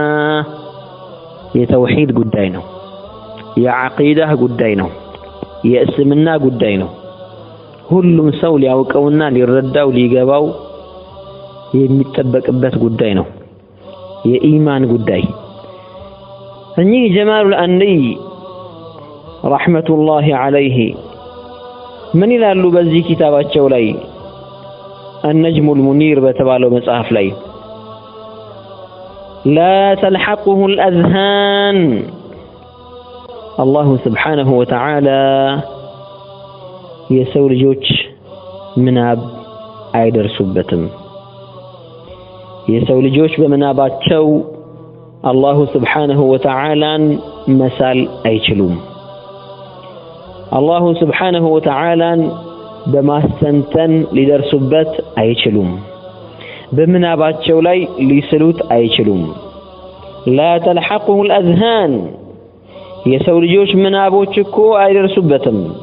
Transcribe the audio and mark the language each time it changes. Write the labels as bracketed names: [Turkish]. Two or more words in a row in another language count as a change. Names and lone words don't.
[Amharic] የተውሂድ ጉዳይ ነው። የዓቂዳ ጉዳይ ነው። የእስልምና ጉዳይ ነው። ሁሉም ሰው ሊያውቀውና ሊረዳው ሊገባው የሚጠበቅበት ጉዳይ ነው። የኢማን ጉዳይ። እኚህ ጀማሉል አንይ [Arabic] رحمة الله عليه [Amharic] ምን ይላሉ በዚህ ኪታባቸው ላይ النجم المنير በተባለው መጽሐፍ ላይ [Arabic] لا تلحقه الأذهان الله سبحانه وتعالى [Amharic] የሰው ልጆች ምናብ አይደርሱበትም። የሰው ልጆች በምናባቸው [Arabic] الله سبحانه وتعالى [Amharic] መሳል አይችሉም። [Arabic] الله سبحانه وتعالى [Amharic] በማስተንተን ሊደርሱበት አይችሉም። በምናባቸው ላይ ሊስሉት አይችሉም። [Arabic] لا تلحقه الأذهان [Amharic] የሰው ልጆች ምናቦች እኮ አይደርሱበትም።